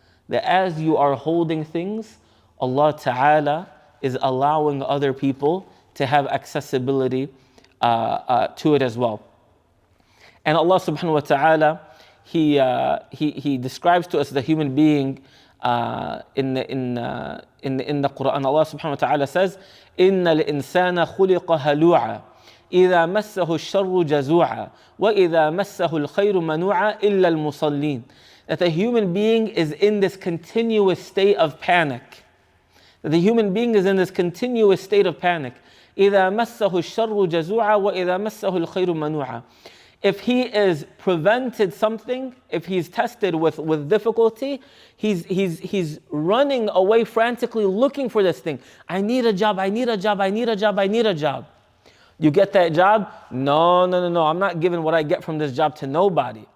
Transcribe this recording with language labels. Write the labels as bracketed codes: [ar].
[en] That as you are holding things, Allah ta'ala is allowing other people to have accessibility to it as well. And Allah subhanahu wa ta'ala, He describes to us the human being in the Qur'an. [ar] Allah subhanahu wa ta'ala says, إِنَّ الْإِنسَانَ خُلِقَ هَلُوعًا إِذَا مَسَّهُ الشَّرُّ جَزُوعًا وَإِذَا مَسَّهُ الْخَيْرُ مَنُوعًا إِلَّا الْمُصَلِّينَ. [en] That the human being is in this continuous state of panic. That the human being is in this continuous state of panic. [ar] إِذَا مَسَّهُ الشَّرُّ جَزُوعًا وَإِذَا مَسَّهُ الْخَيْرُ مَنُوعًا. [en] If he is prevented something, if he's tested with difficulty, he's running away frantically looking for this thing. I need a job, I need a job, I need a job, I need a job. You get that job? No, I'm not giving what I get from this job to nobody.